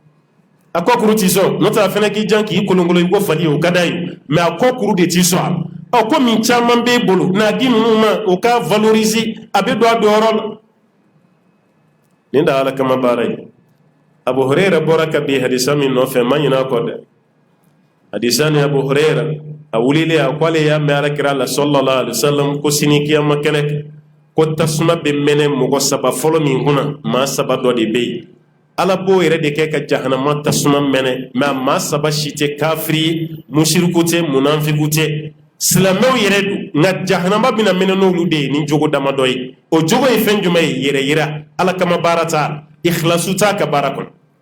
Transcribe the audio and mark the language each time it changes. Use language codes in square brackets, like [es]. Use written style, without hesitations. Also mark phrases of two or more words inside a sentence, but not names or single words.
[bm] a kɔkuru tɛ sɔn n'o tɛ a fana k'i jan k'i kolonkolon i ko fali o ka d'a ye mais a kɔkuru de tɛ sɔn a ma ko min caman b'e bolo n'a di ninnu ma o ka valoriser a bɛ don a donyɔrɔ la nin da ala kama baara ye Abu Huraira bɔra ka bi hadisa min nɔfɛ ma ɲinɛ a kɔ dɛ hadisa ni Abu Huraira a wulilen a ko ale y'a mɛn alakira la [ar] صلى الله عليه وسلم [bm] ko sini kiyama kɛnɛ ko tasuma bɛ mɛnɛ mɔgɔ saba fɔlɔ min kunna maa saba dɔ de bɛ yen ala b'o yɛrɛ de kɛ ka jahanama tasuma mɛnɛ mɛ a maa saba si tɛ kafiri ye musiriku tɛ munafiku tɛ silamɛw yɛrɛ don nka jahanama bɛna mɛnɛ n'olu de ye ni jogo damadɔ ye o jogo ye fɛn jumɛn ye yɛrɛ yira ala kama baara t'a ikhlasu t'a ka baara kɔnɔ